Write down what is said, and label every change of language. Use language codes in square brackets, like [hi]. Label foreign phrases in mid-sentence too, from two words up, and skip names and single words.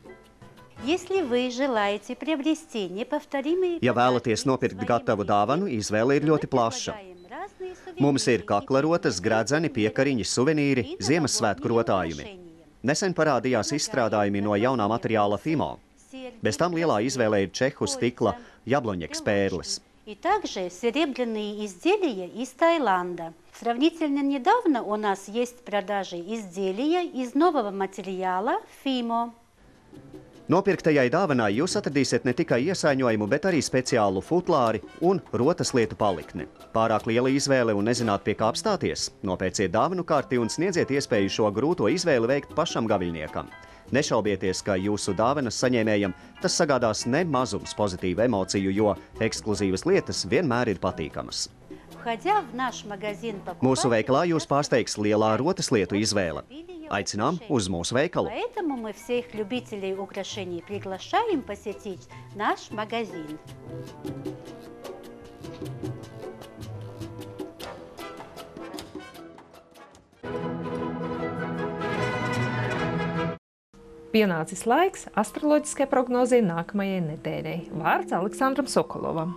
[lv] Ja vēlaties nopirkt gatavu dāvanu, izvēle ir ļoti plaša. Mums ir kaklarotas, gredzeni, piekariņi, suvenīri, Ziemassvētku rotājumi. Nesen parādījās izstrādājumi no jaunā materiāla Fimo. Bez tam lielā izvēle ir čehu stikla jabloņeks pērles. [ru] И также серебряные изделия из Таиланда. Сравнительно недавно у нас есть продажи изделия из нового материала Fimo. [lv] Nopirktajai dāvanai jūs atradīsiet ne tikai iesaiņojumu, bet arī speciālu futlāri un rotas lietu palikni. Pārāk liela izvēle un nezināt, pie kā apstāties? Nopērciet dāvanu karti un sniedziet iespēju šo grūto izvēli veikt pašam gaviļniekam. Nešaubieties, ka jūsu dāvanas saņēmējam tas sagādās ne mazums pozitīvu emociju, jo ekskluzīvas lietas vienmēr ir patīkamas. Mūsu veikalā jūs pārsteigs lielā rotas lietu izvēle. Aicinām uz mūsu veikalu. [ru] Поэтому мы всех любителей украшений приглашаем посетить наш магазин. [lv] Pienācis laiks astroloģiskai prognozei nākamajai nedēļai. Vārds Aleksandram Sokolovam.